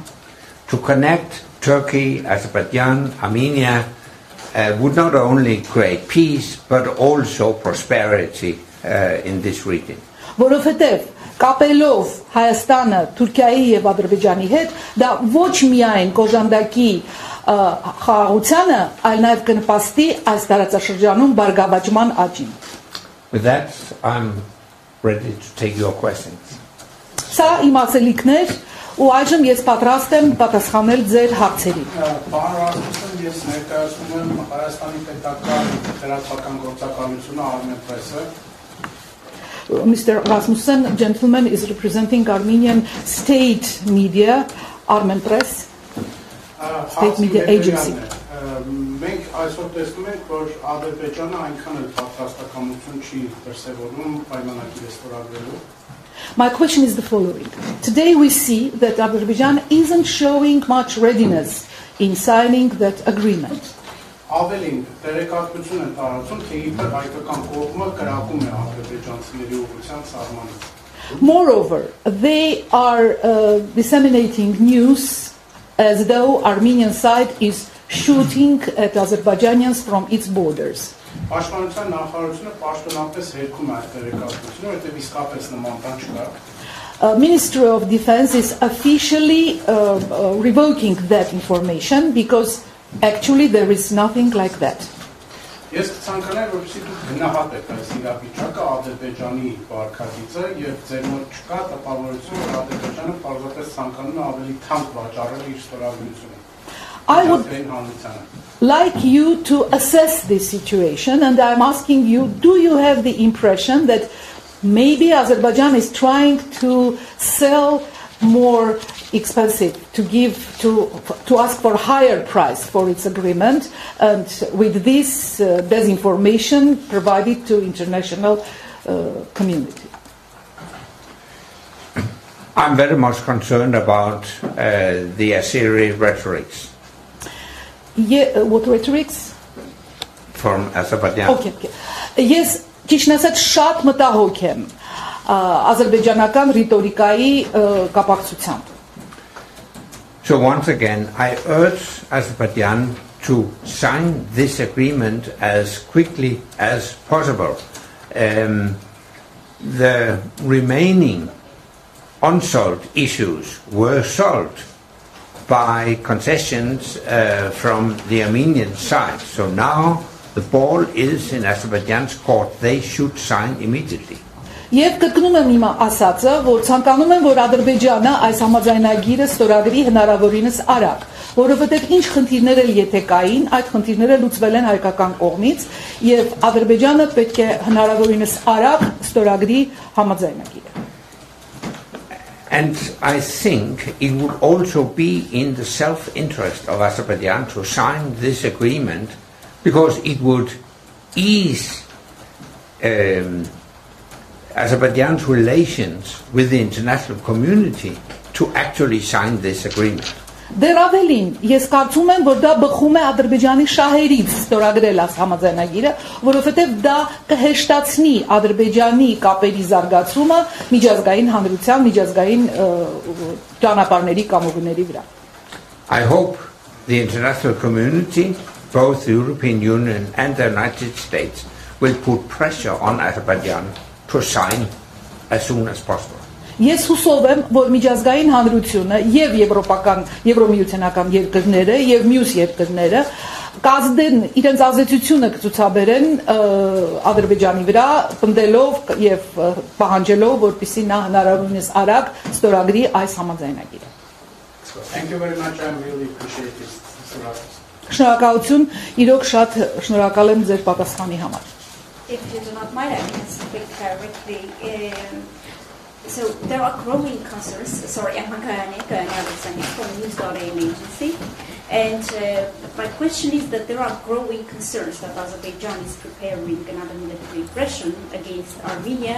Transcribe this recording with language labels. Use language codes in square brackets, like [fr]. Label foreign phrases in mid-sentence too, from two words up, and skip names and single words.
[en] To connect Turkey, Azerbaijan, Armenia would not only create peace but also prosperity in this region. [hy] Որովհետեւ կապելով Հայաստանը Թուրքիայի եւ Ադրբեջանի հետ, դա ոչ միայն կոժանդակի խաղաղությանը, այլ նաեւ կնպաստի այս տարածաշրջանում բարգավաճման աճին։ [en] With that, I'm ready to take your questions. [hy] Սա իմ ասելիքներ ու այժմ ես պատրաստ եմ պատասխանել ձեր հարցերին։ Պարոն Ռասմուսեն, ես ներկայացնում եմ Հայաստանի պետական լրատվական գործակալությունը Armen Press-ը։ [en] Mr. Rasmussen, gentleman, is representing Armenian state media, Armen Press, state media agency. [hy] Մենք այսօր տեսնում ենք, որ Ադրբեջանը այնքան էլ պատրաստակամություն չի դրսևորում պայմանագիրը ստորագրելու։ [en] My question is the following. Today we see that Azerbaijan isn't showing much readiness in signing that agreement. [hy] Ավելին տեղեկատվություն են տարածում, թե իբր հայկական կողմը կրակում է ադրբեջանցիների ուղղությամբ սահմանից։ [en] Moreover, they are disseminating news as though Armenian side is shooting at Azerbaijanians from its borders. [hy] Պաշտպանության նախարարությունը պաշտոնապես հերքում է տեղեկատվությունը, որտեղ իսկապես նման բան չկա։ [en] Ministry of Defense is officially revoking that information because actually there is nothing like that. [hy] Ես կցանկանայի, որպեսզի դուք գնահատեք այս իրավիճակը Ադրբեջանի վարքագիծը եւ ձեր մոտ չկա տպավորություն, որ Ադրբեջանը պարզապես ցանկանում է ավելի թանկ վաճառել իր ստորագրությունը։ [en] I would like you to assess this situation, and I'm asking you, do you have the impression that maybe Azerbaijan is trying to sell more expensive, to ask for higher price for its agreement, and with this disinformation provided to international community. I'm very much concerned about the Azeri rhetorics. Yeah, what rhetorics? From Azerbaijan. Okay. Yes, [hy] ճիշտն ասած շատ մտահոգ եմ ադրբեջանական ռիտորիկայի կապակցությամբ. [en] So once again, I urge Azerbaijan to sign this agreement as quickly as possible. The remaining unsolved issues were solved by concessions from the Armenian side. So now the ball is in Azerbaijan's court. They should sign immediately. [hy] Եվ կրկնում եմ իմ ասածը, որ ցանկանում եմ, որ Ադրբեջանը այս համաձայնագիրը ստորագրի հնարավորինս արագ, որովհետև ինչ խնդիրներ էլ եթե կային, այդ խնդիրները լուծվել են հայկական կողմից, եւ Ադրբեջանը պետք է հնարավորինս արագ ստորագրի համաձայնագիրը. [en] And I think it would also be in the self-interest of Azerbaijan to sign this agreement, because it would ease Azerbaijan's relations with the international community to actually sign this agreement. [hy] Դեռ ավելին, ես կարծում եմ, որ դա բխում է Ադրբեջանի շահերից ստորագրել այս համաձայնագիրը, որովհետև դա կհեշտացնի Ադրբեջանի կապերի զարգացումը միջազգային հանրության, միջազգային ճանապարհների կամուղների վրա. [en] I hope the international community, both the European Union and the United States, will put pressure on Azerbaijan to sign as soon as possible. [hy] Ես հուսով եմ, որ միջազգային հանրությունը եւ եվրոպական, եվրոմիութենական երկրները եւ մյուս երկրները կազդեն իրենց ազդեցությունը կցուցաբերեն Ադրբեջանի վրա, պնդելով եւ պահանջելով, որպեսզի նա հնարավորինս արագ ստորագրի այս համաձայնագիրը. [en] Thank you very much. I really appreciate this. [hy] Շնորհակալություն, իրոք շատ շնորհակալ եմ ձեր պատասխանի համար. [en] If you do not mind, I can speak directly. So there are growing concerns. Sorry, I'm from News.am agency. And my question is that there are growing concerns that Azerbaijan is preparing another military aggression against Armenia.